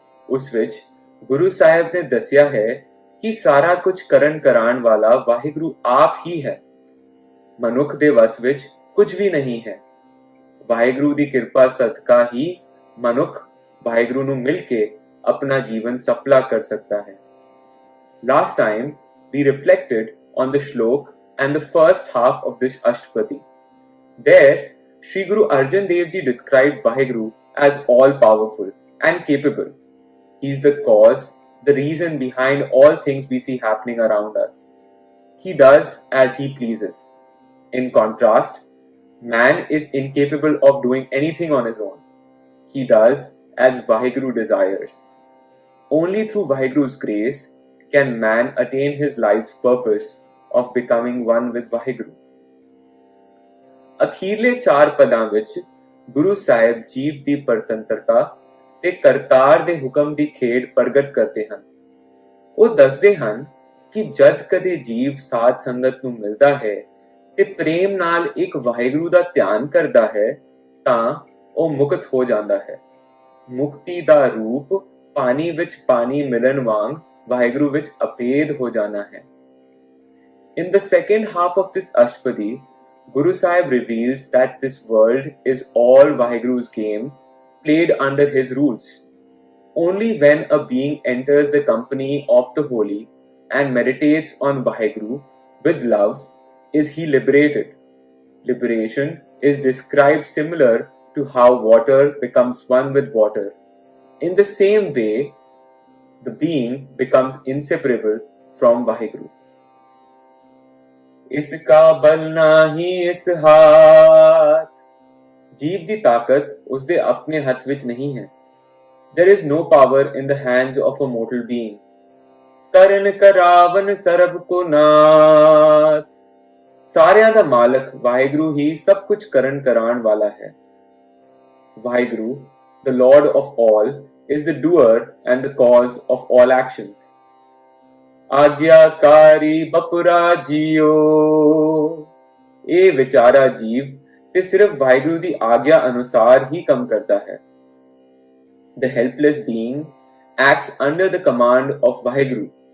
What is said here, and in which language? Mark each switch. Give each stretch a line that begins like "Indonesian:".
Punjabi: ਉਸ ਵਿੱਚ ਗੁਰੂ ਸਾਹਿਬ ਨੇ ਦੱਸਿਆ ਹੈ ਕਿ ਸਾਰਾ ਕੁਝ ਕਰਨ ਕਰਾਉਣ ਵਾਲਾ ਵਾਹਿਗੁਰੂ ਆਪ ਹੀ ਹੈ। ਮਨੁੱਖ ਦੇ ਵਸ ਵਿੱਚ ਕੁਝ ਵੀ ਨਹੀਂ ਹੈ। ਵਾਹਿਗੁਰੂ ਦੀ ਕਿਰਪਾ ਸਦਕਾ ਹੀ ਮਨੁੱਖ ਵਾਹਿਗੁਰੂ ਨੂੰ ਮਿਲ ਕੇ ਆਪਣਾ ਜੀਵਨ ਸਫਲਾ ਕਰ ਸਕਦਾ ਹੈ।
English: Last time we reflected on the shlok and the first half of this Ashtapadi. There, Sri Guru Arjan Dev Ji described Vaheguru as all-powerful and capable. He is the cause, the reason behind all things we see happening around us. He does as he pleases. In contrast, Man is incapable of doing anything on his own. He does as Vaheguru desires. Only through Vaheguru's grace can man attain his life's purpose of becoming one with Vaheguru.
Punjabi: ਅਖੀਰਲੇ 4 ਪਦਾਂ ਵਿੱਚ ਗੁਰੂ ਸਾਹਿਬ ਜੀਵ ਦੀ ਪਰਤੰਤਰਤਾ ਤੇ ਕਰਤਾਰ ਦੇ ਹੁਕਮ ਦੀ ਖੇਡ ਪ੍ਰਗਟ ਕਰਦੇ ਹਨ। ਉਹ ਦੱਸਦੇ ਹਨ ਕਿ ਜਦ ਕਦੇ ਜੀਵ ਸਾਧ ਸੰਗਤ ਨੂੰ ਮਿਲਦਾ ਹੈ ਤੇ ਪ੍ਰੇਮ ਨਾਲ ਇੱਕ ਵਾਹਿਗੁਰੂ ਦਾ ਧਿਆਨ ਕਰਦਾ ਹੈ ਤਾਂ ਉਹ ਮੁਕਤ ਹੋ ਜਾਂਦਾ ਹੈ। ਮੁਕਤੀ ਦਾ ਰੂਪ ਪਾਣੀ ਵਿੱਚ ਪਾਣੀ ਮਿਲਣ ਵਾਂਗ ਵਾਹਿਗੁਰੂ ਵਿੱਚ ਅਪੇਧ ਹੋ ਜਾਣਾ ਹੈ।
English: In the second half of this Ashtapadi, Guru Sahib reveals that this world is all Vaheguru's game, played under his rules. Only when a being enters the company of the holy and meditates on Vaheguru with love is he liberated. Liberation is described similar to how water becomes one with water. In the same way, the being becomes inseparable from Vaheguru.
Punjabi: इसका बल नाही इस हाथ, जीव ਦੀ ਤਾਕਤ ਉਸਦੇ ਆਪਣੇ ਹੱਥ ਵਿੱਚ ਨਹੀਂ ਹੈ।
English: There is no power in the hands of a mortal being.
Punjabi: ਕਰਨ ਕਰਾਵਨ ਸਰਬ ਕੋ ਨਾਥ, ਸਾਰਿਆਂ ਦਾ ਮਾਲਕ ਵਾਹਿਗੁਰੂ ਹੀ ਸਭ ਕੁਝ ਕਰਨ ਕਰਾਉਣ ਵਾਲਾ ਹੈ।
English: Waheguru, the Lord of all, is the doer and the cause of all actions.
Punjabi: ਆਗਿਆਕਾਰੀ ਬਪੁਰਾ JIO, ਇਹ ਵਿਚਾਰਾ ਜੀਵ ਤੇ ਸਿਰਫ ਵਾਹਿਗੁਰੂ ਦੀ ਆਗਿਆ ਅਨੁਸਾਰ ਹੀ ਕੰਮ ਕਰਦਾ ਹੈ।
English: The helpless being acts under the command of Waheguru.